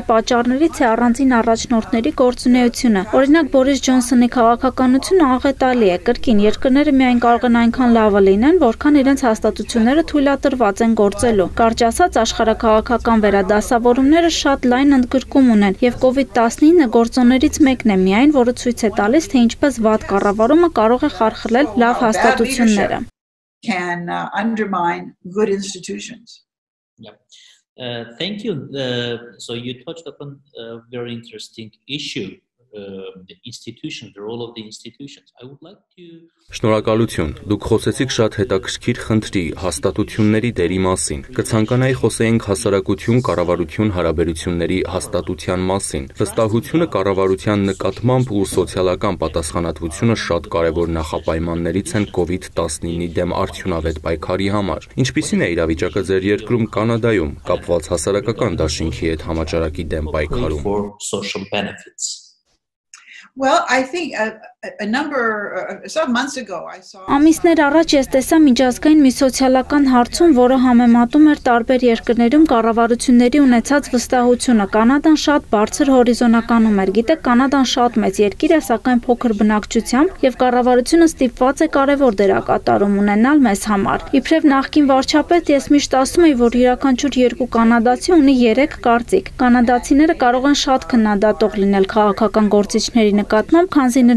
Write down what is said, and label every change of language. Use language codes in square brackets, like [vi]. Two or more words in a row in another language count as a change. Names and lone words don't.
[hy] պատճառներից է առանձին առաջնորդների գործունեությունը։ Օրինակ Բորիս Ջոնսոնի քաղաքականությունը աղետալի է, կրկին երկրները միայն կարող են այնքան լավը լինեն, որքան իրենց հաստատությունները թույլատրված են գործելու։ Կարճ ասած, աշխարհաքաղաքական վերադասավորումները շատ լայն ընդգրկում ունեն, եւ COVID-19 գործոններից մեկն է միայն, որը ցույց է տալիս, թե ինչպես վատ կառավարումը կարող է խարխլել լավ հաստատությունները։ [en] Can undermine good institutions. Thank you. So you touched upon a very interesting issue. The institution, the role of the institutions. I would like to [hy] Շնորհակալություն։ Դուք խոսեցիք շատ հետաքրքիր խնդրի, հաստատությունների դերի մասին։ Կցանկանայի խոսեինք հասարակություն կառավարություն հարաբերությունների հաստատության մասին։ Վստահությունը կառավարության նկատմամբ ու սոցիալական պատասխանատվությունը շատ կարևոր նախապայմաններից են COVID-19-ի դեմ արդյունավետ պայքարի համար։ Ինչպիսին է իրավիճակը ձեր երկրում Կանադայում, կապված հասարակական դաշինքի հետ համաճարակի դեմ պայքարում։ [en] Well, I think some months ago I saw [hy] Ամիսներ առաջ ես տեսա միջազգային մի սոցիալական հարցում, որը համեմատում էր տարբեր երկրներում կառավարությունների ունեցած վստահությունը։ Կանադան շատ բարձր հորիզոնականում էր։ Գիտեք, Կանադան շատ մեծ երկիր է, սակայն փոքր բնակչությամբ, եւ կառավարությունը ստիպված է կարևոր դերակատարում ունենալ մեզ համար։ Իբրև նախկին վարչապետ ես միշտ ասում եի, որ յուրաքանչյուր երկու կանադացի ունի 3 կարծիք։ Կանադացիները կարող են շատ քննադատող լինել քաղաքական գործիչների նկատմամբ, քանզի նրանք